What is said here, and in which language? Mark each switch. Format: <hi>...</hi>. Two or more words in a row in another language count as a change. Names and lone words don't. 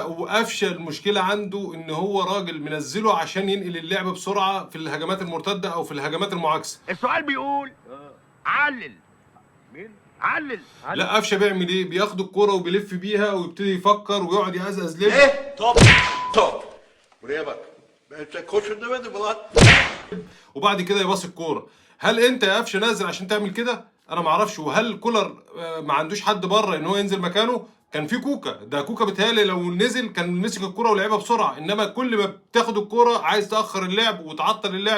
<ar>وقفشه المشكله عنده ان هو راجل منزله عشان ينقل اللعب بسرعه في الهجمات المرتده او في الهجمات المعاكسه. السؤال بيقول علل مين؟ علل. لا، قفشه بيعمل ايه؟ بياخد الكرة وبيلف بيها ويبتدي يفكر ويقعد يقزقز ليه.</ar> <tr>ايه؟ Top. Buraya bak. Ben koşun demedim mi lan?</tr> <ar>وبعد كده يباص الكوره. هل انت يا قفشه نازل عشان تعمل كده؟ انا ما اعرفش. وهل كولر ما عندوش حد بره ان هو ينزل مكانه؟ كان في كوكا. ده كوكا بيتهيألي لو نزل كان مسك الكوره ولعبها بسرعه، انما كل ما بتاخد الكوره عايز تاخر اللعب وتعطل اللعب.</ar>